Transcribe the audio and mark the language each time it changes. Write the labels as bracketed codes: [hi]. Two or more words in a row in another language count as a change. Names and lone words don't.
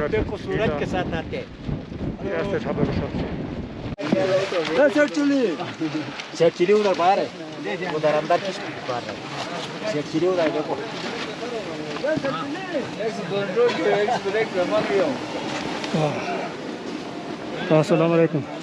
[hi] 4900 देखो सूरज के साथ आते हैं। [de] die erste Etappe geschafft. [hi] शेख चिड़ी उधर बाहर है, उधर अंदर किस बाहर है? शेख चिड़ी उधर देखो। [ar] السلام عليكم.